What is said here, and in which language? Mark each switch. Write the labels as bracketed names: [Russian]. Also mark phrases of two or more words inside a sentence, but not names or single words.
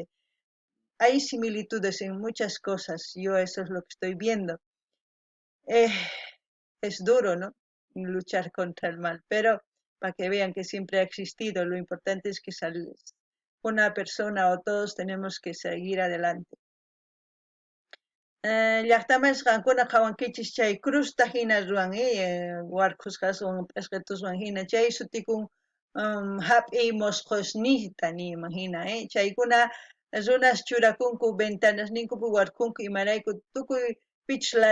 [Spanish] Hay similitudes en muchas cosas, yo eso es lo que estoy viendo. Eh, es duro, ¿no? Luchar contra el mal, pero para que vean que siempre ha existido, lo importante es que una persona o todos tenemos que seguir adelante. [Quechua] Llaqtamashqankuna qawankichis chay crusta hina ruwan warkusqaswan p'isqituswan hina chay sutikun hap'iy mosqosniyta niyman hina chaykuna runas churakunku ventanas ninkupi warkunku imarayku tukuy pichus